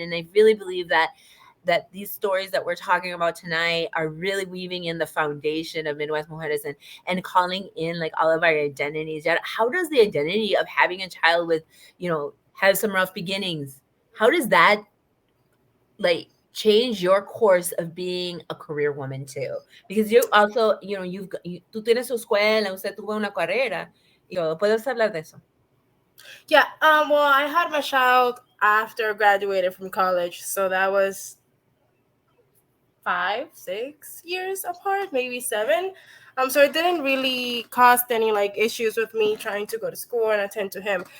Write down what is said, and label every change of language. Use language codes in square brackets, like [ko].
[en] And I really believe that these stories that we're talking about tonight are really weaving in the foundation of Midwest Mujeres and calling in like all of our identities. How does the identity of having a child with, have some rough beginnings, how does that like change your course of being a career woman too? Because you also, [es] tú tienes su escuela, usted tuvo una carrera, y todo. ¿Puedes hablar de eso? [en] Yeah, well, I had my child after I graduated from college, so that was 5-6 years apart, maybe 7. So it didn't really cause any like issues with me trying to go to school and attend to him.